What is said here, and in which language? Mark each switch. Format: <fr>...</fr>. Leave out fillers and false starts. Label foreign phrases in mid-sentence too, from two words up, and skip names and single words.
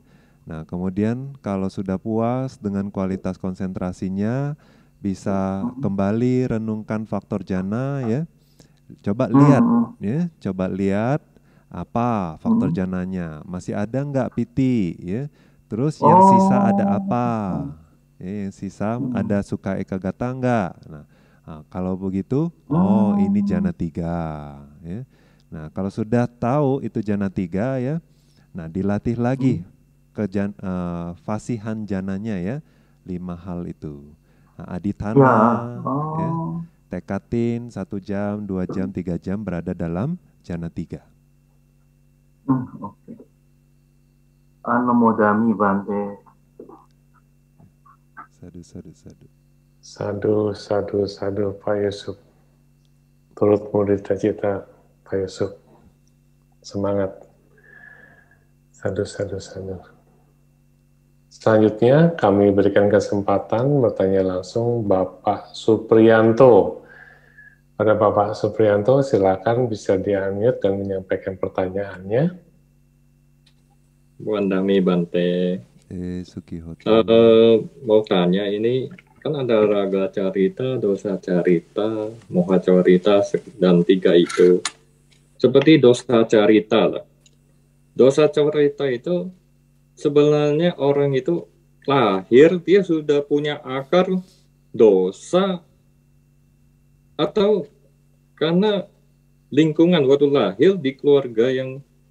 <id>Nah, kemudian kalau sudah puas dengan kualitas konsentrasinya, bisa kembali renungkan faktor jana, ya. Coba lihat, ya, coba lihat apa faktor jananya, masih ada nggak piti, ya. Terus yang sisa ada apa? Ya, yang sisa ada</id> <pi>sukha ekagata</pi> <id>enggak? Nah, kalau begitu, oh ini jana 3, ya. Nah, kalau sudah tahu itu jana 3, ya, nah dilatih lagi ke fasihan jananya, ya, 5 hal itu. Nah, adithana, ya, tekatin 1 jam, 2 jam, 3 jam berada dalam jana 3. Oke.</id> <pi>Anumodami Bante. Sadu, sadu, sadu. Sadu, sadu, sadu,</pi> <id>Pak Yusuf. Turut</id> <pi>mudita cita,</pi> <id>Pak Yusuf. Semangat.</id> <pi>Sadu, sadu, sadu.</pi> <id>Selanjutnya kami berikan kesempatan bertanya langsung Bapak Supriyanto. Pada Bapak Supriyanto, silakan bisa di-unmute dan menyampaikan pertanyaannya.</id> <pi>Wandami Bante. Sukihoto.</pi> <id>Mau tanya, ini kan ada</id> <pi>raga carita, dosa carita, moha carita,</pi> <id>dan 3 itu. Seperti</id> <pi>dosa carita</pi> <id>lah.</id> <pi>Dosa carita</pi> <id>itu sebenarnya orang itu lahir, dia sudah punya akar dosa, atau karena lingkungan waktu lahir di keluarga yang</id>